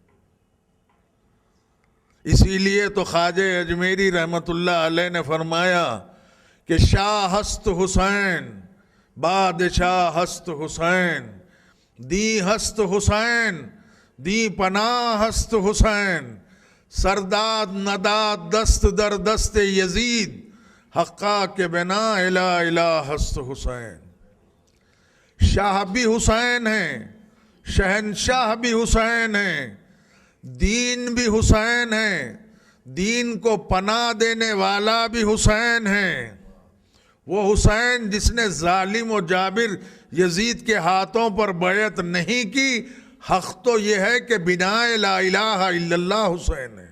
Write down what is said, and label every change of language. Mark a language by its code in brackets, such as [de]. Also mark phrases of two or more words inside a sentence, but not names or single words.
[ur] اسی لیے تو خواجہ اجمیری رحمت اللہ علیہ نے فرمایا کہ [fa] شاہ ہست حسین، بادشاہ ہست حسین، دی ہست حسین، دی پناہ ہست حسین، سرداد نداد دست در دست یزید، حقا کے بنا الہ الہ ہست حسین۔ [ur] شاہ بھی حسین ہیں، شہنشاہ بھی حسین ہیں، دین بھی حسین ہے، دین کو پناہ دینے والا بھی حسین ہے۔ وہ حسین جس نے ظالم و جابر یزید کے ہاتھوں پر بیعت نہیں کی، حق تو یہ ہے کہ بنا [ar] لا الہ الا اللہ [ur] حسین ہے۔